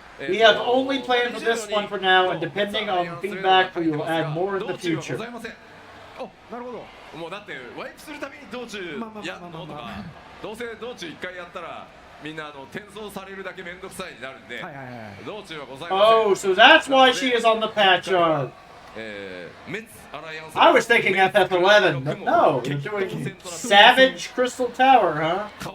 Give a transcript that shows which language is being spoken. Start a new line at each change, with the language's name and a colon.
English: We have only planned for this one for now, and depending on feedback, we will add more in the future.
Japanese: なるほど。もうだってワイプするたびに道中やんのとか、どうせ道中1回やったらみんな転送されるだけめんどくさいになるんで、道中はございません。
English: Oh, so that's why she is on the patch art. I was thinking FF11, but no, you're doing Savage Crystal Tower, huh?